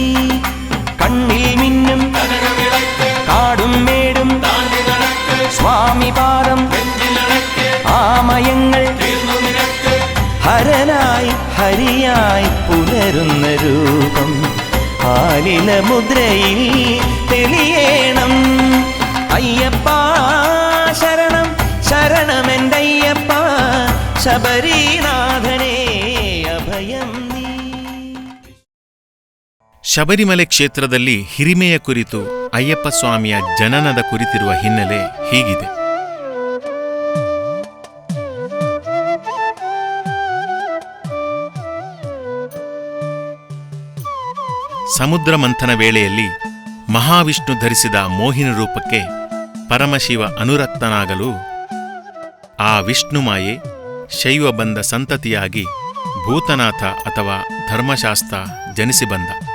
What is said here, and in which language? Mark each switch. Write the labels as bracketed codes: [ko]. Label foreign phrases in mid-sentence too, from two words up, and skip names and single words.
[ml] കണ്ണിൽ മിന്നും കാടും മേടും സ്വാമി പാദം ആമയങ്ങൾ ഹരനായി ഹരിയായി പുലരുന്ന രൂപം ആലില മുദ്രയിൽ തെളിയേണം. അയ്യപ്പ ശരണം ശരണമെന്തയ്യപ്പ ശബരീനാഥനേ അഭയം നീ. [kn] ಶಬರಿಮಲೆ ಕ್ಷೇತ್ರದಲ್ಲಿ ಹಿರಿಮೆಯ ಕುರಿತು ಅಯ್ಯಪ್ಪ ಸ್ವಾಮಿಯ ಜನನದ ಕುರಿತಿರುವ ಹಿನ್ನೆಲೆ ಹೀಗಿದೆ. ಸಮುದ್ರ ಮಂಥನ ವೇಳೆಯಲ್ಲಿ ಮಹಾವಿಷ್ಣು ಧರಿಸಿದ ಮೋಹಿನಿ ರೂಪಕ್ಕೆ ಪರಮಶಿವ ಅನುರಕ್ತನಾಗಲು ಆ ವಿಷ್ಣುಮಾಯೆ ಶೈವ ಬಂದ ಸಂತತಿಯಾಗಿ ಭೂತನಾಥ ಅಥವಾ ಧರ್ಮಶಾಸ್ತ್ರ ಜನಿಸಿ ಬಂದ.